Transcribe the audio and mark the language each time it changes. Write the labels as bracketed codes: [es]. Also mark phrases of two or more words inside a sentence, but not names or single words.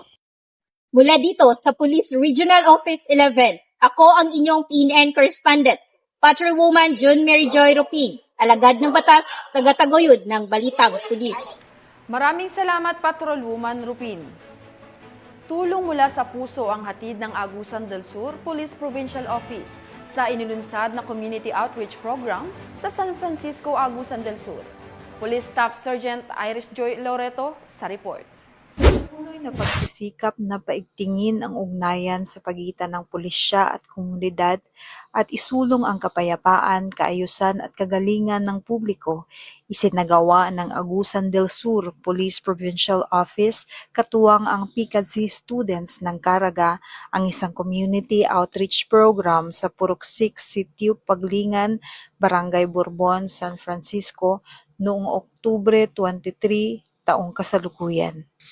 [tl] Mula dito sa Police Regional Office 11, ako ang inyong PNN correspondent, Patrolwoman June Mary Joy Rupin, alagad ng batas, tagataguyod ng Balitang Pulis. Maraming salamat, Patrolwoman Rupin. Tulong mula sa puso ang hatid ng Agusan del Sur Police Provincial Office sa inilunsad na Community Outreach Program sa San Francisco, Agusan del Sur. Police Staff Sergeant Iris Joy Loreto sa report. Patuloy na pagsisikap na paigtingin ang ugnayan sa pagitan ng pulisya at komunidad at isulong ang kapayapaan, kaayusan at kagalingan ng publiko, isinagawa ng Agusan del Sur Police Provincial Office katuwang ang PICADSI students ng Caraga ang isang community outreach program sa Puruksik, Sitio Paglingan, Barangay Bourbon, San Francisco noong Oktubre 23, taong kasalukuyan.